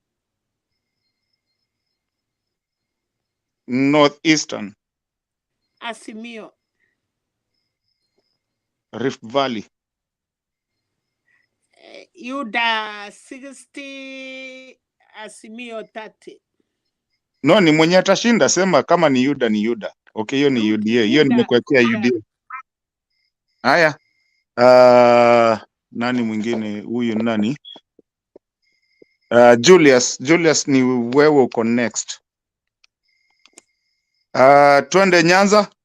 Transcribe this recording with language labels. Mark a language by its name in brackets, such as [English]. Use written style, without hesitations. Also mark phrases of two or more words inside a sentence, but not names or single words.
[Swahili] Northeastern. Azimio. Rift Valley. Yuda 60, Azimio 30. No, ni mwenye atashinda, sema kama ni Yuda ni Yuda. Okay, hiyo ni UDA. Hiyo nimekuwekea UDA. Haya. Nani mwingine huyu nani? Julius ni wewe uko next. Twende Nyanza.